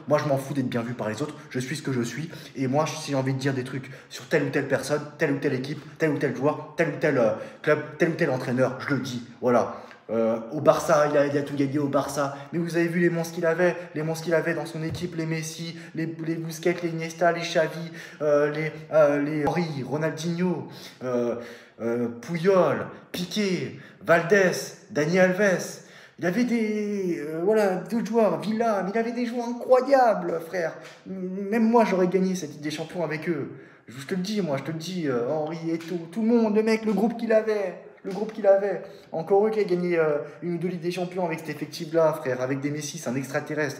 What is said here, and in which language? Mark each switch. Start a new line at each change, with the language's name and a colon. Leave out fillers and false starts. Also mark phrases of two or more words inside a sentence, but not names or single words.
French: Moi, je m'en fous d'être bien vu par les autres. Je suis ce que je suis. Et moi, si j'ai envie de dire des trucs sur telle ou telle personne, telle ou telle équipe, tel ou tel joueur, tel ou tel club, tel ou tel entraîneur, je le dis. Voilà. Au Barça, il a tout gagné au Barça. Mais vous avez vu les monstres qu'il avait dans son équipe, les Messi, les Busquets, les Iniesta, les Xavi, les Henry, Ronaldinho, Puyol, Piqué, Valdés, Dani Alves. Il avait voilà, d'autres joueurs, Villa, mais il avait des joueurs incroyables, frère. Même moi, j'aurais gagné cette Ligue des Champions avec eux. Je te le dis, moi, je te le dis, Henry et tout le monde, le mec, le groupe qu'il avait. Le groupe qu'il avait. Encore eux qui a gagné une ou deux Ligues des Champions avec cet effectif-là, frère, avec des Messi, c'est un extraterrestre.